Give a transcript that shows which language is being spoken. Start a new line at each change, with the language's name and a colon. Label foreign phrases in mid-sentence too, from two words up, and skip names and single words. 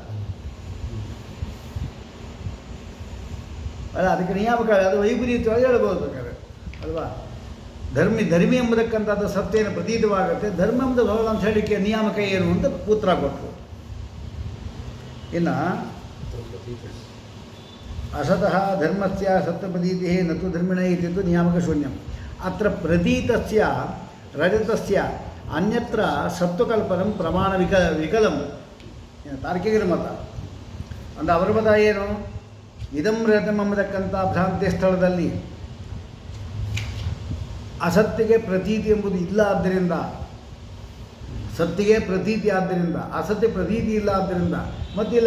Kannada: ಅಲ್ಲ, ಅದಕ್ಕೆ ನಿಯಾಮಕ ಅದು ವೈಪರೀತ್ಯವಾಗಿ ಹೇಳ್ಬೋದು ಬೇಕಾದ್ರೆ ಅಲ್ವಾ? ಧರ್ಮಿ ಎಂಬುದಕ್ಕಂಥದ್ದು ಸತ್ಯೇನ ಪ್ರತೀತವಾಗುತ್ತೆ. ಧರ್ಮ ಎಂಬುದು ಭಗವಂತ ಅಂತ ಹೇಳಿಕೆ ನಿಯಾಮಕ ಏನು ಅಂತ ಉತ್ತರ ಕೊಟ್ಟರು.
Sanskrit: ಇನ್ನು असतः धर्मस्य सत्त्वप्रतीतिः न तु धर्मिणः इति तु नियामकशून्यम् अत्र प्रतीतस्य रजतस्य अन्यत्र सत्त्वकल्पनं ಪ್ರಮಾಣವಿಕಲಂ
Kannada: ತಾರ್ಕಿಕರ ಮತ ಅಂದರೆ ಅವರ ಮತ ಏನು
Sanskrit: ಇದಂ ರಜತಂ
Kannada: ಎಂಬತಕ್ಕಂಥ ಭ್ರಾಂತಿ ಸ್ಥಳದಲ್ಲಿ ಅಸತ್ತಿಗೆ ಪ್ರತೀತಿ ಎಂಬುದು ಇಲ್ಲ ಆದ್ದರಿಂದ ಸತ್ತಿಗೆ ಪ್ರತೀತಿ ಆದ್ದರಿಂದ ಅಸತ್ಯ ಪ್ರತೀತಿ ಇಲ್ಲ ಆದ್ದರಿಂದ ಮತ್ತಿಲ್ಲ